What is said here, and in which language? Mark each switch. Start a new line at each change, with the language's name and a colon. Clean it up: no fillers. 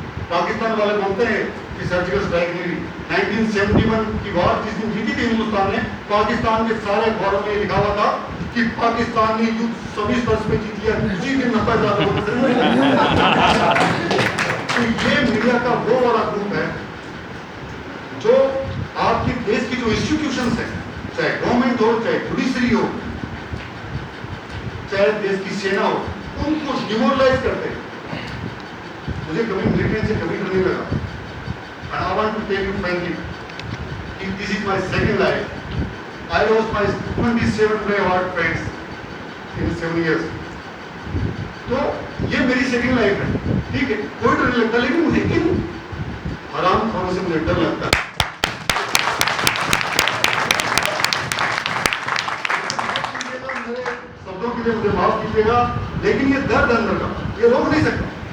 Hindi: पाकिस्तान वाले बोलते हैं कि सर्जिकल स्ट्राइक मिली 1971 की वार जिस दिन जीती थी हिंदुस्तान ने, पाकिस्तान के सारे अखबारों में लिखा हुआ था कि पाकिस्तान ने युद्ध 26 वर्ष में जीत लिया, उसी दिन 90,000 लोगों तो ये मीडिया का वो वाला ग्रुप है जो आपके देश की जो इंस्टीट्यूशंस हैं, चाहे गवर्नमेंट हो, चाहे जुडिशरी हो, चाहे देश की सेना हो, उनको डिमोरलाइज करते हैं। मुझे कभी मिलिट्री से कभी डर नहीं लगा।
English: And I want to tell you frankly, if this is my second life, I lost my 27 brave heart friends in 7 years.
Hindi: तो ये मेरी सेकंड लाइफ है, ठीक है, कोई डर नहीं लगता, लेकिन मुझे इन हराम खोरों से मुझे डर लगता है। शब्दों के लिए मुझे माफ कीजिएगा, लेकिन ये दर्द अंदर का ये रोक नहीं सकता।